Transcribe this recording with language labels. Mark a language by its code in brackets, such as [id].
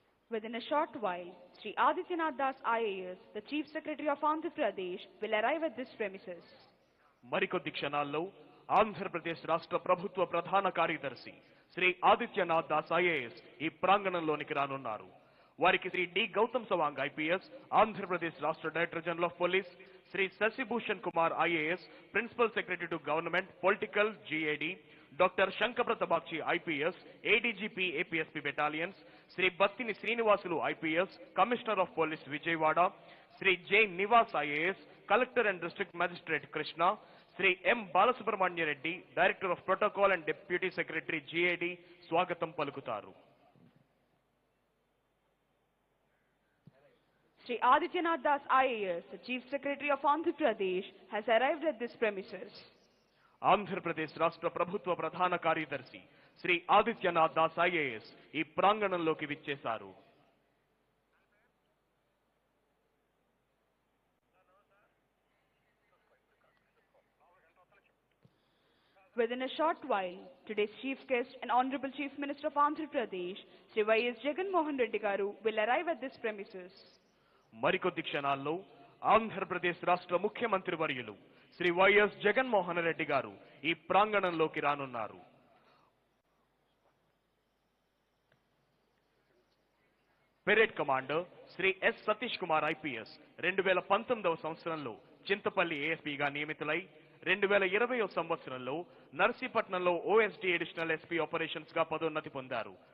[en] Within a short while, Sri Adityanath Das IAS, the Chief Secretary of Andhra Pradesh, will arrive at this premises. [te] మరికొద్ది క్షణాల్లో ఆంధ్రప్రదేశ్ రాష్ట్ర ప్రభుత్వ ప్రధాన కార్యదర్శి Shri Adityanath Das IAS ఈ ప్రాంగణంలోనికి రానున్నారు. వారికి శ్రీ డి గౌతమ్ సవాంగ్ ఐపీఎస్, ఆంధ్రప్రదేశ్ రాష్ట్ర [en] director general of police, [te] Shri Sasibhushan Kumar IAS, [en] principal secretary to government political [te] GAD, doctor శంకప్రత Bagchi IPS, ADGP APSP battalions, Shri Battini Srinivasulu IPS, [en] commissioner of police [te] Vijayawada, Shri J Nivas IAS, [en] collector and district magistrate [te] Krishna, Shri M Balasubrahmanya Reddy, [en] director of protocol and deputy secretary [te] GAD స్వాగతం పలుకుతారు. [en] Sri Adityanath Das IAS, the Chief Secretary of Andhra Pradesh, has arrived at this premises. [te] Andhra Pradesh రాష్ట్ర ప్రభుత్వ ప్రధాన కార్యదర్శి Shri Adityanath Das IAS ఈ ప్రాంగణంలోకి విచ్చేశారు. [en] Within a short while, today's chief guest and Honorable Chief Minister of Andhra Pradesh, Sri Y.S. Jagan Mohan Reddy Garu, will arrive at this premises. [te] మరికొద్ది క్షణాల్లో ఆంధ్రప్రదేశ్ రాష్ట్ర ముఖ్యమంత్రి వర్యులు శ్రీ వైఎస్ జగన్మోహన్ రెడ్డి గారు ఈ ప్రాంగణంలోకి రానున్నారు. Parade commander Shri yes Satish Kumar IPS 2019వ సంవత్సరంలో చింతపల్లి ఏఎస్పీగా నియమితులై 2020వ సంవత్సరంలో నర్సీపట్నంలో ఓఎస్డీ [en] additional SP operations [te] గా పదోన్నతి పొందారు.